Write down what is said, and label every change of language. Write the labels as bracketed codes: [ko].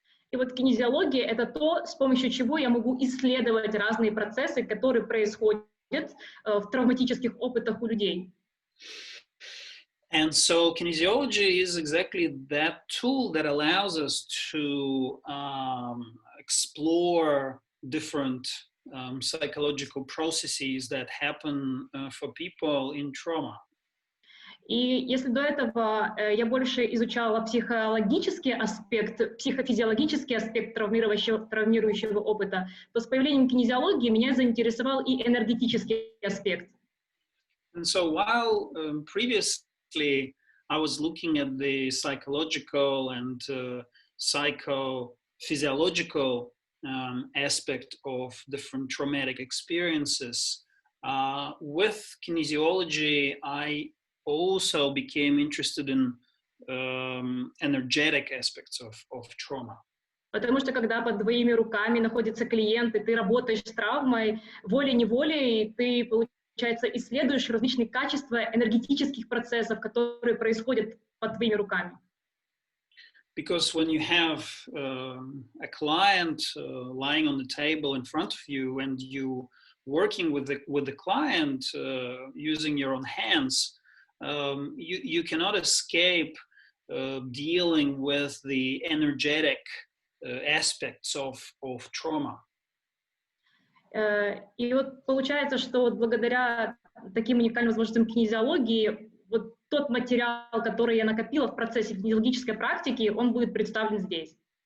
[ru] И вот кинезиология — это то, с помощью чего я могу исследовать разные процессы, которые происходят в травматических опытах у людей. [en] And so kinesiology is exactly that tool that allows us to explore different psychological processes that happen for people in trauma. [ru] И если до этого я больше изучала психологический аспект, психофизиологический аспект травмирующего опыта, то с появлением кинезиологии меня заинтересовал и энергетический аспект. [en] And so while previously I was looking at the psychological and psychophysiological aspect of different traumatic experiences. With kinesiology, I also became interested in energetic aspects of trauma. [ru] Потому что когда под твоими руками находится клиент, и ты работаешь с травмой, волей-неволей ты, получается, исследуешь различные качества энергетических процессов, которые происходят под твоими руками. [en] Because when you have a client lying on the table in front of you and you working with the client using your own hands, you cannot escape dealing with the energetic aspects of trauma. [ru] И вот получается, что вот благодаря таким уникальным возможностям кинезиологии, вот тот материал, который я накопила в процессе кинезиологической практики, он будет представлен здесь.